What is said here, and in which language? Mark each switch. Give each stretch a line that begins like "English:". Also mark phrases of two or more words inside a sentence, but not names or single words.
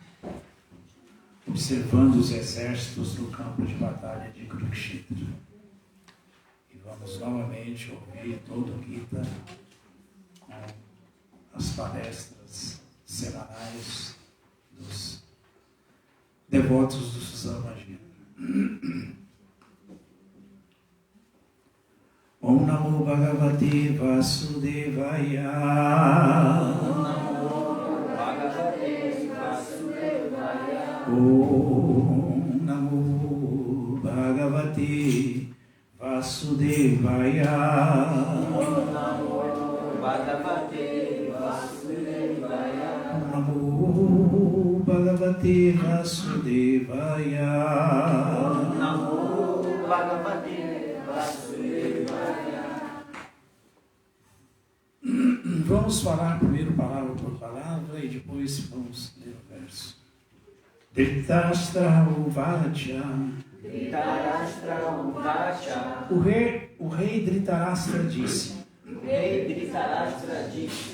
Portuguese: Observando os exércitos no campo de batalha de Kurukshetra. E vamos novamente ouvir todo o Gita com as palestras semanais dos devotos do Susamagina.
Sanskrit: Om Namo Bhagavate Vasudevaya. Om Namo Bhagavate Vasudevaya. Om Namo Bhagavate Vasudevaya. Om Namo Bhagavate Vasudevaya. Om Namo Bhagavate Vasudevaya. Om Namo Bhagavate Vasudevaya.
Portuguese: Vamos falar primeiro palavra por palavra e depois vamos ler o verso.
Sanskrit: Dhritarashtra Uvacha. Dhritarashtra Uvacha.
Portuguese: O rei Dhritarashtra disse. O rei Dhritarashtra disse.